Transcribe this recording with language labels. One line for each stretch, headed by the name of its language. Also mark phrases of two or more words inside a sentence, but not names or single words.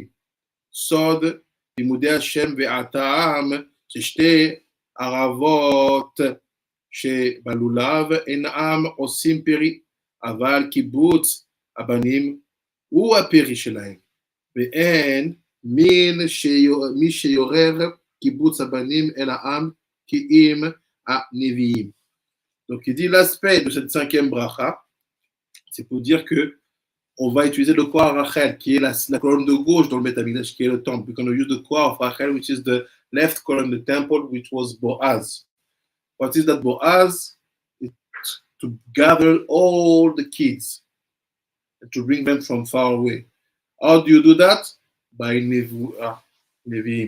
Hebrew: סוד לימודי השם והטעם ששתי ערבות שבלולב אינם עושים פרי, אבל קיבוץ הבנים הוא הפרי שלהם, ואין מי שיורר קיבוץ הבנים אל העם כי אם הנביאים.
French: Donc il dit l'aspect de cette cinquième bracha, c'est pour dire que on va utiliser le Kohar Rachel, qui est la colonne de gauche dans le Beth Amikdash, qui est le temple.
English: We're going to use the Kohar of Rachel, which is the left column, the temple, which was Boaz. What is that Boaz? To gather all the kids and to bring them from far away. How do you do that? By Nevi'im.